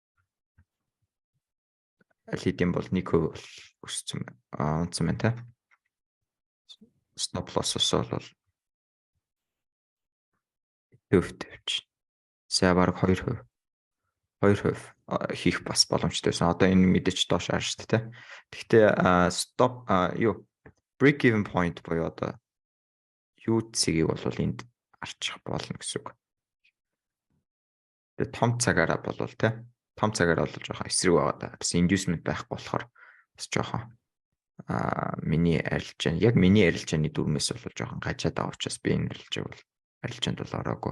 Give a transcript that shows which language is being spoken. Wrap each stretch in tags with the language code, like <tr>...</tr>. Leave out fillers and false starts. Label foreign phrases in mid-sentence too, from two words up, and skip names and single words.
<mn>Аль хэдийн бол 1% бол өссөн унтсан байна те.</mn> <en>Stop loss-</en> <mn>ос бол хэдэн хувьтай явж байна. За бараг 2% хийх бас боломжтой байсан. Одоо энэ мэдээч доош харна шүү дээ те. Гэхдээ</mn> <en>stop break even point</en> <mn>буюу одоо юу цэгийг бол энд арчих болно гэсэн үг. Тэгээ том цагаараа болвол те. Том цагаараа бол жоохон эсрэг байгаа да. Бас inducement байхгүй болохоор бас жоохон миний арилжааны дүрмээс бол жоохон гажаад байгаа учраас би энэ арилжаанд бол ороогүй.</mn>